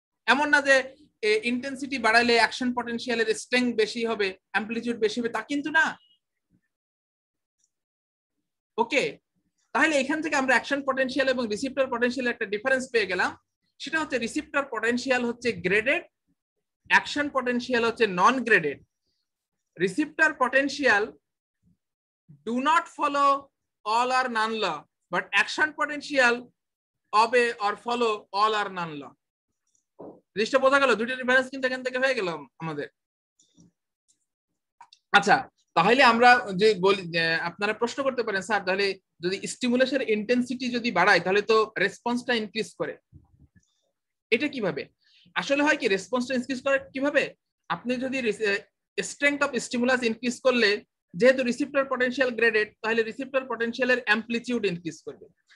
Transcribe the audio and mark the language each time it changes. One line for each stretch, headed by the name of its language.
Bangla: এমন না যে ইন্টেন্সিটি বাড়াইলে অ্যাকশন পটেনশিয়ালের স্ট্রেংথ বেশি হবে, অ্যামপ্লিটিউড বেশি হবে, তা কিন্তু না। ওকে, তাহলে এখান থেকে আমরা অ্যাকশন পটেনশিয়াল এবং রিসেপ্টর পটেনশিয়াল একটা ডিফারেন্স পেয়ে গেলাম। সেটা হচ্ছে রিসেপ্টর পটেনশিয়াল হচ্ছে গ্রেডেড, অ্যাকশন পটেনশিয়াল হচ্ছে নন graded. Receptor potential
English: do not follow all or none law, but action potential obey or follow all or none law.
Bangla: জিনিসটা বোঝা গেল? দুইটা ডিফারেন্স কিন্তু এখান থেকে হয়ে গেল আমাদের। আচ্ছা, তাহলে আমরা যে বলি, আপনারা প্রশ্ন করতে পারেন স্যার তাহলে যদি স্টিমুলেশন ইন্টেন্সিটি যদি বাড়ায় তাহলে তো রেসপন্সটা ইনক্রিজ করে, এটা কিভাবে? আসলে হয় কি, রেসপন্সটা ইনক্রিজ করে কিভাবে? আপনি যদি স্ট্রেংথ অফ স্টিমুলাস ইনক্রিজ করলে, যেহেতু রিসেপ্টর পটেনশিয়াল গ্রেডেড, তাহলে রিসেপ্টর পটেনশিয়ালের অ্যামপ্লিটিউড ইনক্রিজ করবে।